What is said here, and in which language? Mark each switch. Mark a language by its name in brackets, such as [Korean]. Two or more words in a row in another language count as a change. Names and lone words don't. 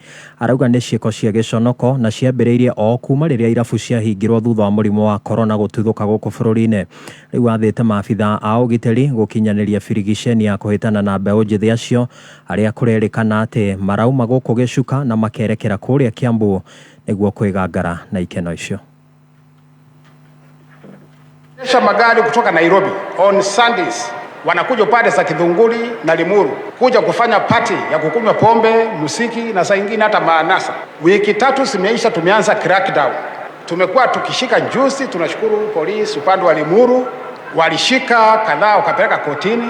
[Kikuyu] Arauga ni ciiko cia giconoko na ciambiriirie o kuma riria irabu ciahingirwo thutha wa murimu wa corona gututhuka guku bururi-ini. Riu athite maabitha a ugiteri gukinyaniria birigiceni ya kuhitana na mbeũ njĩthĩ acio aria kurerikana ati marauma guku gicuka na makerekera kuria Kiambu niguo kwigangara na ikeno icio. [Swahili] Kesha magari kutoka Nairobi [English] on Sundays [Swahili] wanakuja pande za Githunguri na Limuru kuja kufanya party ya kukunywa pombe, musiki na saa nyingine hata maanasa. Wiki 3 zimeisha, tumeanza crackdown. Tumekuwa tukishika juzi, tunashukuru polisi upande wa Limuru walishika kadhaa wakapeleka kotini.